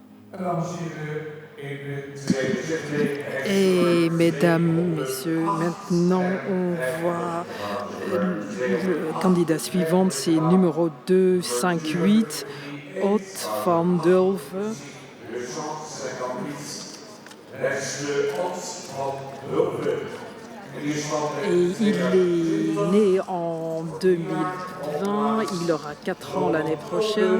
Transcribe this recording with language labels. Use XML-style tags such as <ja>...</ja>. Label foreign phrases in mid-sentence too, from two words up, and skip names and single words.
<nl>En dan zien we in de tweede zitting.</nl> <fr>Et mesdames, messieurs, maintenant on voit le candidat suivant, c'est numéro 258, Otte van Dulven. Et il est né en 2020, il aura 4 ans l'année prochaine.</fr>